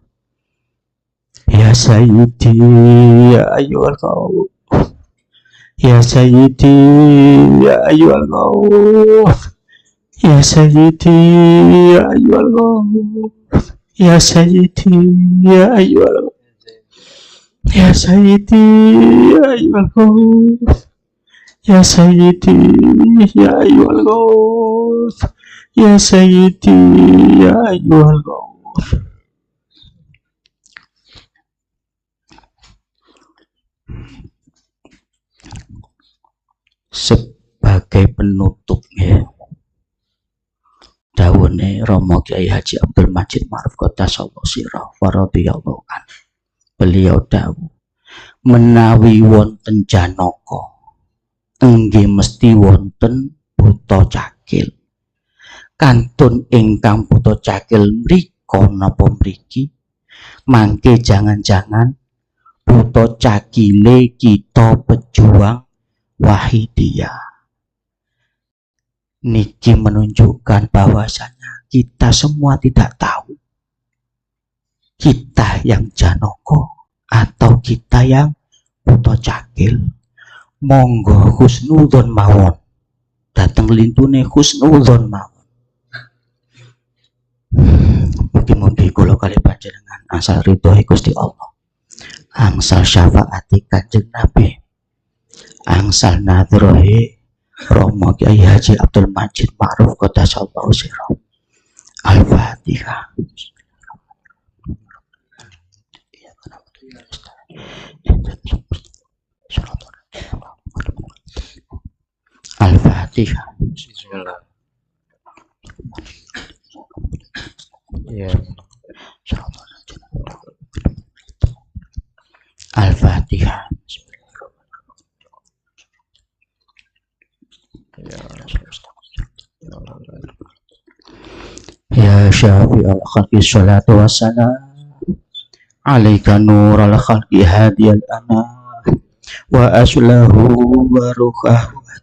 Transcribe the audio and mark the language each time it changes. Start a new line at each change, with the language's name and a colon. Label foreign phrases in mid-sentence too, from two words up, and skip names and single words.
Arabic: يا سيدي يا أيها القوم، يا سيدي يا أيها القوم، يا سيدي يا أيها القوم، يا سيدي يا أيها القوم، يا سيدي يا أيها القوم، يا سيدي يا أيها القوم، يا سيدي يا أيها القوم.
Indonesian: Sebagai penutup
Javanese: ya, dawuhe Romo Kiai Haji Abdul Majid Ma'ruf
Arabic: قدس الله سره ورضي الله عنه.
Javanese: Beliau dawuh, menawi wonten janaka inggih mesti wonten buta cakil. Kantun ingkang buta cakil mriko napa mriki, mangke jangan-jangan buta cakile kita pejuang Wahidiyah.
Indonesian: Niki menunjukkan bahwasanya kita semua tidak tahu kita yang janaka atau kita yang buta cakil.
Javanese: Monggo husnudzon mawon, dateng lintune husnudzon mawon. Mugi-mugi kula kali panjenengan asal ridho Gusti Allah, angsal syafaati Kanjeng Nabi, angsal nadrohi Romo Kiai Haji Abdul Majid Ma'ruf
Arabic: قدس الله سره.
Javanese: Al-Fatihah. Al-Fatihah. Bismillah. Ya. Al-Fatihah.
Arabic: يا شافع الخلق الصلاة والسلام عليك نور الخلق هادي الأنام وأصله وروحه